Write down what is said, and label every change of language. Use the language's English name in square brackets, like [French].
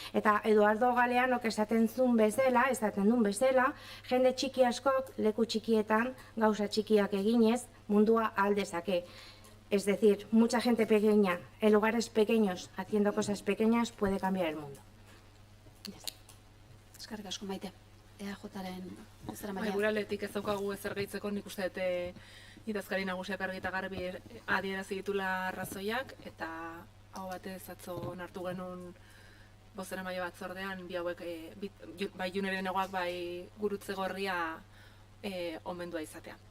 [Basque] Eta Eduardo Galeano esaten duen bezala, jende txiki askok leku txikietan gauza txikiak eginez mundua ahal dezake. [Spanish] Es decir, mucha gente pequeña en lugares pequeños haciendo cosas pequeñas puede cambiar el mundo. [Basque] Eskerrik asko, Maite. EAJaren zera Bai, maila. gure aldetik ez daukagu ezer gehitzeko, nik uste dut idazkari nagusiak argi eta garbi adierazi ditula arrazoiak, eta hau batez atzo onartu genuen bozeramaile batzordean, bi hauek bai Juner Eneguak bai Gurutze Gorria omendua izatea.